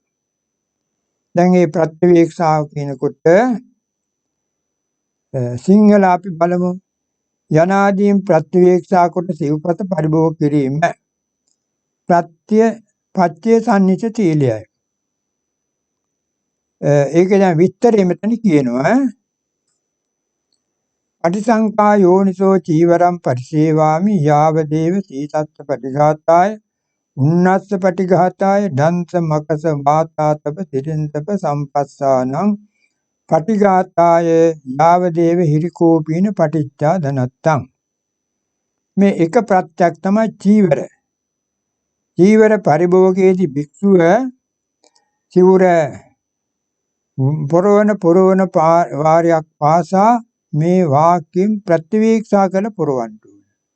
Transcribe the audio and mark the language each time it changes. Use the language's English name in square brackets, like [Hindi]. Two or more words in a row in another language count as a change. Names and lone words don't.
[Sinhala] දැන් මේ ප්‍රත්‍යවේක්ෂාව කියනකොට සිංහල අපි බලමු යනාදීන් ප්‍රත්‍යවේක්ෂා කොට සිව්පස පරිභෝග කිරීම පච්චේ සන්නිස සීලයයි. ඒක දැන් විස්තරය මෙතන කියනවා. [Pali] අටිසංකා යෝනිසෝ චීවරම් පරිසේවාමි යාවදේව සීතත්ත පටිඝාතාය උන්නස්ස පටිඝාතාය දන්ස මකස වාතාතප තිරින්තප සම්පස්සානං පටිඝාතාය යාවදේව හිරිකෝපීන පටිච්චා ධනත්තං. [Sinhala] මේ එක ප්‍රත්‍යක් තමයි චීවර. චීවර පරිභෝගයේදී භික්ෂුව සිවුර පොරවන වාරයක් පාසා මේ වාක්‍යයෙන් ප්‍රතිවීක්ෂා කළ පුරවන්න ඕනේ.